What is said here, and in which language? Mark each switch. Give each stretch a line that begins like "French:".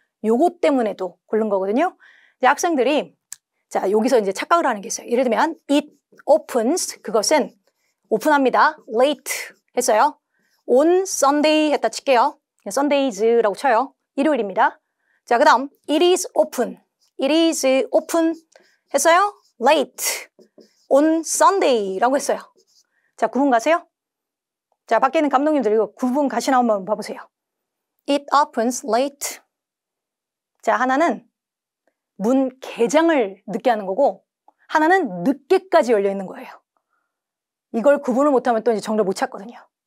Korean: 요거 때문에도 고른 거거든요. 이제 학생들이 자, 여기서 이제 착각을 하는 게 있어요. 예를 들면
English: it opens,
Korean: 그것은 오픈합니다. late 했어요.
English: on Sunday
Korean: 했다 칠게요. Sundays라고 쳐요. 일요일입니다. 자, 그 다음
English: it is open. it is open
Korean: 했어요.
English: late on Sunday
Korean: 라고 했어요. 자, 구분 가세요? 자, 밖에 있는 감독님들 이거 구분 가시나 한번 봐보세요.
English: it opens late.
Korean: 자, 하나는 문 개장을 늦게 하는 거고 하나는 늦게까지 열려 있는 거예요. 이걸 구분을 못하면 또 이제 정답 못 찾거든요.